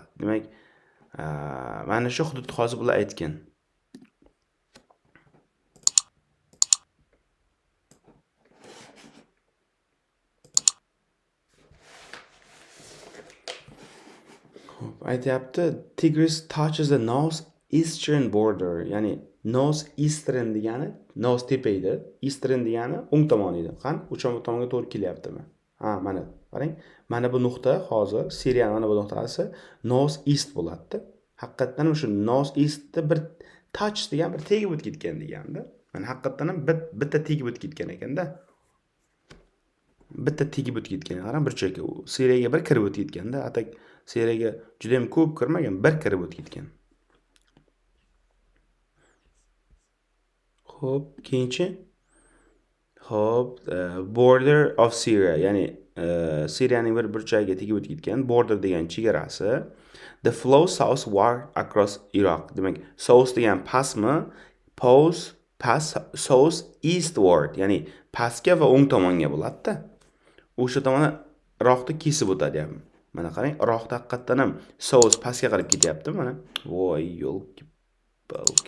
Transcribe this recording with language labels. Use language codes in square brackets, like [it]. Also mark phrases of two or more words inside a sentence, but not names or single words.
[uz] Demak, mana shu hududni hozir bular aytgan. Aytyapti, [en] Tigris touches the northeastern border, [uz] ya'ni northeastern degani north tepa edi, eastern degani o'ng tomon edi. Qani, o'sha tomonga to'g'ri kelyaptimi? Mana qarang. Mana bu nuqta hozir Siriyaning mana bu nuqtasi northeast bo'ladi. Haqiqatan o'sha northeastda bir touch degan bir tegib o'tib ketgan deganda. Mana haqiqatan ham bitta tegib o'tib ketgan ekanda. Bitta tegib o'tib ketgan. Qarang, bir chekka Siriyaga bir kirib o'tib ketganda, atak Siriyaga juda ham ko'p kirmagan, bir kirib o'tib ketgan. Xo'p, keyinchi [en] border of Syria, [uz] ya'ni Siriyaning bir burchagiga tegib o'tib ketgan. Border degan chegarasi. [en] The flow southward across Iraq. [uz] Demak, south degan pastmi, past [en] south eastward, [uz] ya'ni pastga va o'ng tomonga bo'ladi-da. O'sha tomonni iroqni kesib o'tadyapman. Mana qarang, iroqda haqiqatdan ham south pastga qarab ketyapti mana. Voy, yo'lki balki.